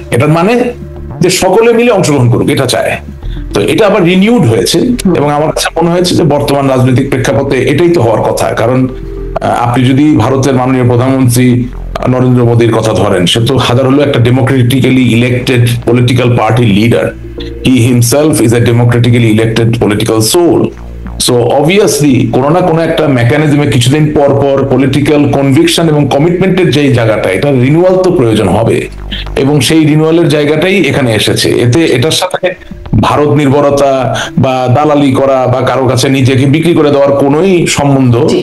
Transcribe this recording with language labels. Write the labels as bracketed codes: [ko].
[bn] এটার মানে যে সকলে মিলে অংশগ্রহণ করুক, এটা চায়। তো এটা আবার রিনিউড হয়েছে এবং আমার কাছে মনে হয়েছে যে বর্তমান রাজনৈতিক প্রেক্ষাপটে এটাই তো হওয়ার কথা। কারণ আপনি যদি ভারতের মাননীয় প্রধানমন্ত্রী নরেন্দ্র মোদীর কথা ধরেন, সে তো হাজার হলো একটা democratically elected political party leader. [en] He himself is a democratically elected political soul. So obviously [bn] কোনো না কোনো একটা মেকানিজমে কিছুদিন পর পর পলিটিক্যাল কনভিকশন এবং কমিটমেন্টের যে জায়গাটা, এটা রিনিউয়াল তো প্রয়োজন হবে এবং সেই রিনিউয়ালের জায়গাটাই এখানে এসেছে। এতে এটার সাথে ভারত নির্ভরতা বা দালালি করা বা কারো কাছে নিজেকে বিক্রি করে দেওয়ার কোনোই সম্বন্ধ।